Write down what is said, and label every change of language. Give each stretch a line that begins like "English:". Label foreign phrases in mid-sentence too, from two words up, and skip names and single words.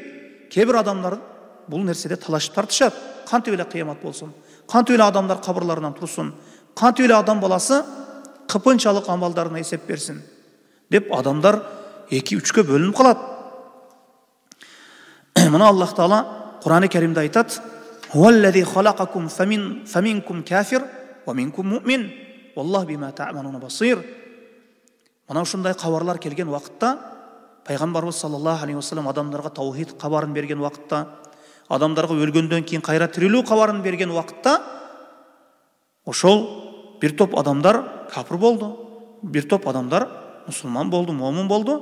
Kyrgyz: Кээ бир адамдар бул нерседе талашып тартышат. Кантип эле кыямат болсун, кантип эле адамдар кабырларынан турсун, кантип эле адам баласы кыпынчалык амалдарына эсеп берсин деп адамдар 2-3-кө бөлүнүп калат. Мына Аллах Таала Кур'ан-ы Керимде айтат:
Arabic: "هو الذي خلقكم فمنكم كافر ومنكم مؤمن والله بما تعملون بصير."
Kyrgyz: Мына ушундай кабарлар келген вакытта Пайгамбарыбыз
Arabic: صلى الله عليه وسلم
Kyrgyz: адамдарга таухид кабарын берген вакытта, адамдарга өлгөндөн кийин кайра тирилүү кабарын берген вакытта, ошол бир топ адамдар капыр болду, бир топ адамдар мусулман болду, момун болду.